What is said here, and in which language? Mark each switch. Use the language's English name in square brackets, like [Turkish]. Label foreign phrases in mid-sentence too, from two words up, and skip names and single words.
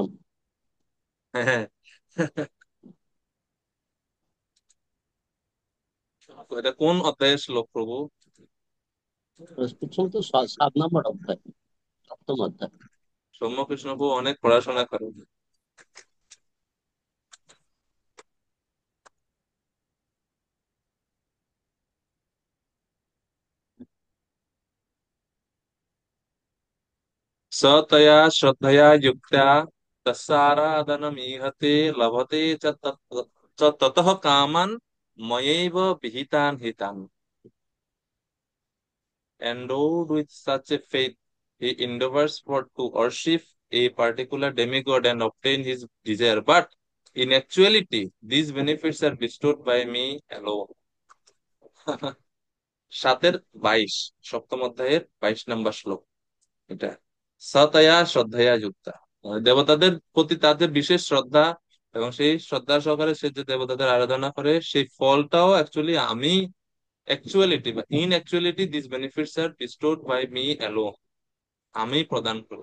[Bangla] হ্যাঁ। এটা কোন অধ্যায়ের শ্লোক প্রভু? প্রথম তো 7 নম্বর অধ্যায়, 7ম অধ্যায়। সৌম্য কৃষ্ণ প্রভু অনেক পড়াশোনা করেন। [Sanskrit] स तया श्रद्धया युक्ता तस्याराधनमीहते लभते च ततः कामान् मयैव विहितान् हितान्। [English] Endowed with such a faith, he endeavors for to worship a particular demigod and obtain his desire. But in actuality, these benefits are bestowed by me alone. 7-22, [Bangla] সপ্তম অধ্যায়ের 22 নম্বর শ্লোক এটা। [Sanskrit] সতয়া শ্রদ্ধয়া যুক্তা, [Bangla] মানে দেবতাদের প্রতি তাদের বিশেষ শ্রদ্ধা, এবং সেই শ্রদ্ধা সহকারে সে যে দেবতাদের আরাধনা করে সেই ফলটাও অ্যাকচুয়ালি আমি, অ্যাকচুয়ালিটি বা [English] in actuality this benefits are bestowed by me alone, [Bangla] আমি প্রদান করি।